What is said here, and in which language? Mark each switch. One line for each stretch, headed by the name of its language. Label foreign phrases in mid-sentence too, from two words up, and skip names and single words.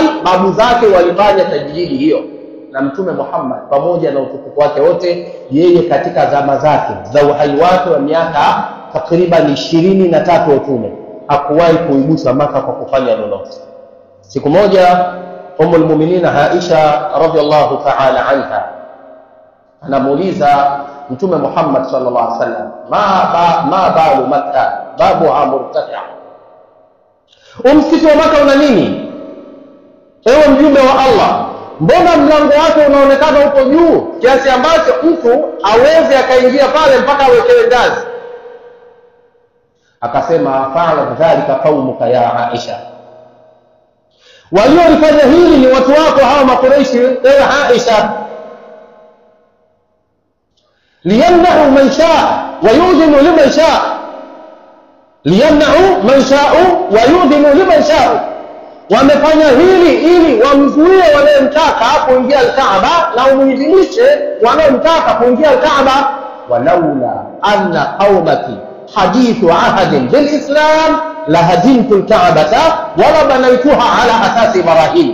Swahili: Babu zake walifanya tajdidi hiyo, na Mtume Muhammad pamoja na utukufu wake wote, yeye katika zama zake za uhai wake wa miaka takriban 23 utume hakuwahi kuigusa Makkah kwa kufanya lolote. Siku moja
Arabic: أم المؤمنين
Swahili: Aisha
Arabic: رضي الله تعالى عنها
Swahili: anamuuliza Mtume Muhammad
Arabic: صلى الله عليه وسلم, ما بال مكة بابها مرتفعة,
Swahili: msikiti wa Makkah una nini ewe mjumbe wa Allah? Mbona mlango wake unaonekana uko juu kiasi ambacho mtu aweze akaingia pale mpaka awekewe ngazi? Akasema,
Arabic: فعل ذلك قومك يا عائشة,
Swahili: waliolifanya hili ni watu wako hawa Makuraishi ewe Aisha.
Arabic: ليمنع من شاء ويأذن لمن شاء ليمنع من شاءوا ويأذن لمن شاءوا.
Swahili: Wamefanya hili ili wamzuie wanaomtaka kuingia Al-Kaaba na umuidhinishe wanaomtaka kuingia Al-Kaaba.
Arabic: ولولا أن قومك حديثو عهد بالإسلام لهدمت الكعبة ولبنيتها على أساس إبراهيم.